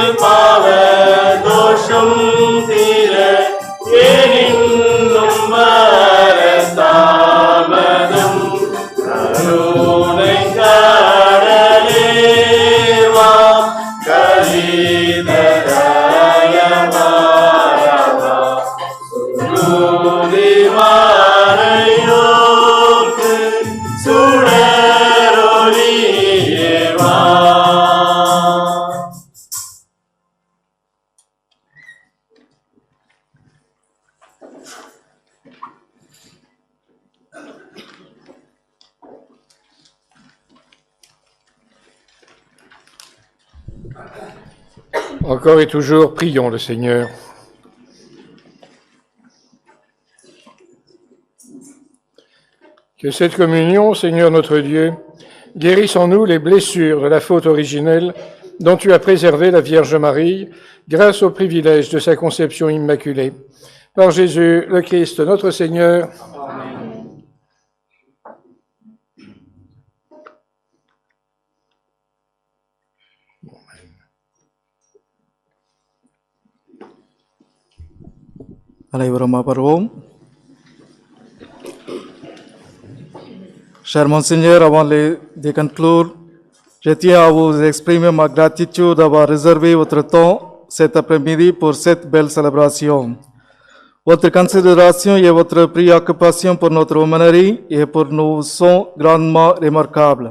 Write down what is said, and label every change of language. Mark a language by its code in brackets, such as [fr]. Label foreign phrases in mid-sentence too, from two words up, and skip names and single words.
[ta] பாவ தோஷம் தீர ஏனின்னும் வர தாமதம் கருணை கடலே வா கலிதராய மாறவா சுருதி மறையோர்க்கு சுடரொளியே வா. [fr] Encore et toujours, prions le Seigneur. Que cette communion, Seigneur notre Dieu, guérisse en nous les blessures de la faute originelle dont tu as préservé la Vierge Marie grâce au privilège de sa conception immaculée. Par Jésus le Christ, notre Seigneur. Amen. [ta] அனைவரும் அமர்வோம். [fr] Cher Monseigneur, avant de conclure, je tiens à vous exprimer ma gratitude d'avoir réservé votre temps cet après-midi pour cette belle célébration. Votre considération et votre préoccupation pour notre aumônerie et pour nous sont grandement remarquables.